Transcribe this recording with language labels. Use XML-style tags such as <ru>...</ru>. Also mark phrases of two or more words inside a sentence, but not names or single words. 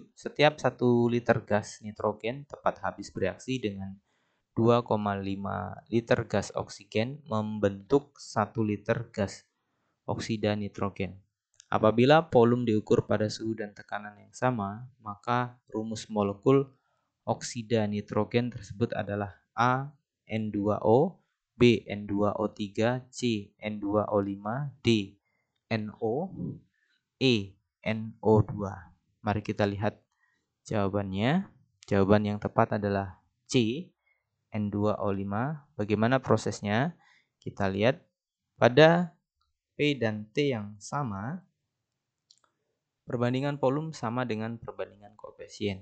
<id>Setiap 1 liter gas nitrogen tepat habis bereaksi dengan 2,5 liter gas oksigen membentuk 1 liter gas oksida nitrogen. Apabila volume diukur pada suhu dan tekanan yang sama, maka rumus molekul oksida nitrogen tersebut adalah A N2O, B N2O3, C N2O5, D NO, E NO2. Mari kita lihat jawabannya. Jawaban yang tepat adalah C N2O5. Bagaimana prosesnya? Kita lihat pada P dan T yang sama, perbandingan volume sama dengan perbandingan koefisien.</id>